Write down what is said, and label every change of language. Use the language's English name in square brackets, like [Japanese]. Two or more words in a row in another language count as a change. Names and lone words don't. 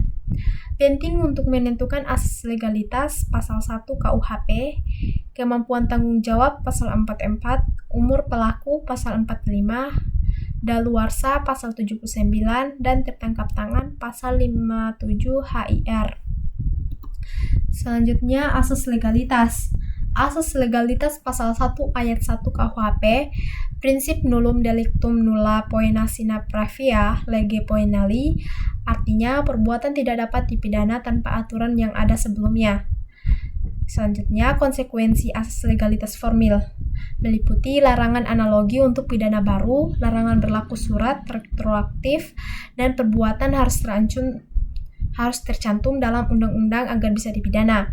[Indonesian] Penting untuk menentukan asas legalitas pasal 1 KUHP, kemampuan tanggung jawab pasal 44, umur pelaku pasal 45, daluarsa pasal 79, dan tertangkap tangan pasal 57 HIR. Selanjutnya, asas legalitas. Asas legalitas pasal 1 ayat 1 KUHP, prinsip [Latin] nullum delictum nulla poena sine previa lege poenali, [Indonesian] artinya perbuatan tidak dapat dipidana tanpa aturan yang ada sebelumnya. Selanjutnya, konsekuensi asas legalitas formil meliputi larangan analogi untuk pidana baru, larangan berlaku surat retroaktif, dan perbuatan harus tercantum dalam undang-undang agar bisa dipidana.